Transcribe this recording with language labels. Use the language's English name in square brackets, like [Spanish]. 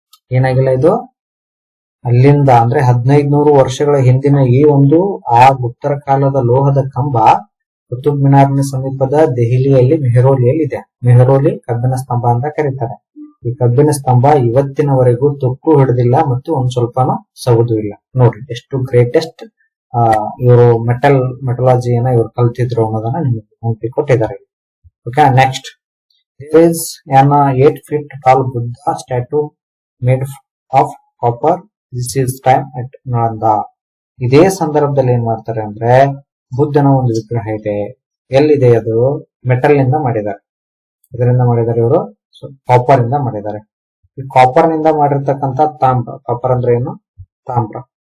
[Kannada] ಏನಾಗಿಲ್ಲ ಇದು ಅಲ್ಲಿಂದ ಅಂದ್ರೆ 1500 ವರ್ಷಗಳ ಹಿಂದಿನ ಈ ಒಂದು ಆ ಗುಪ್ತರ ಕಾಲದ ಲೋಹದ ಕಂಬ ಕುತುಬ್ ಮಿನಾರ್ನ ಸಮೀಪದ ದೆಹಲಿಯಲ್ಲಿ ಮೆಹ್ರೌಲಿಯಲ್ಲಿ ಇದೆ. ಮೆಹ್ರೌಲಿ ಕಬ್ಬಿಣ ಸ್ತಂಭ ಅಂತ ಕರೀತಾರೆ. ಈ ಕಬ್ಬಿಣ ಸ್ತಂಭ ಇವತ್ತಿನವರೆಗೂ ತುಕ್ಕು ಹಿಡಿದಿಲ್ಲ ಮತ್ತು ಒಂದ್ ಸ್ವಲ್ಪನೂ ಸವುದು ಇಲ್ಲ. ನೋಡ್ರಿ ಎಷ್ಟು ಗ್ರೇಟೆಸ್ಟ್ ಇವರು ಮೆಟಲಾಜಿಯನ್ನ ಇವರು ಕಲ್ತಿದ್ರು ಅನ್ನೋದನ್ನ ನಿಮಗೆ ಕೊಟ್ಟಿದ್ದಾರೆ. [English] Okay, next there is an 8 feet tall Buddha statue made of copper. This is time at Nalanda. [Kannada] ಇದೇ ಸಂದರ್ಭದಲ್ಲಿ ಏನ್ ಮಾಡ್ತಾರೆ ಅಂದ್ರೆ ಬುದ್ಧನ ಒಂದು ವಿಗ್ರಹ ಇದೆ. ಎಲ್ಲಿದೆ ಅದು? ಮೆಟಲ್ ನಿಂದ ಮಾಡಿದ್ದಾರೆ. ಇದರಿಂದ ಮಾಡಿದ್ದಾರೆ ಇವರು, ಕಾಪರ್ ಇಂದ ಮಾಡಿದ್ದಾರೆ. ಈ ಕಾಪರ್ ನಿಂದ ಮಾಡಿರ್ತಕ್ಕಂಥ ತಾಮ್ರ, ಕಾಪರ್ ಅಂದ್ರೆ ಏನು? ತಾಮ್ರ.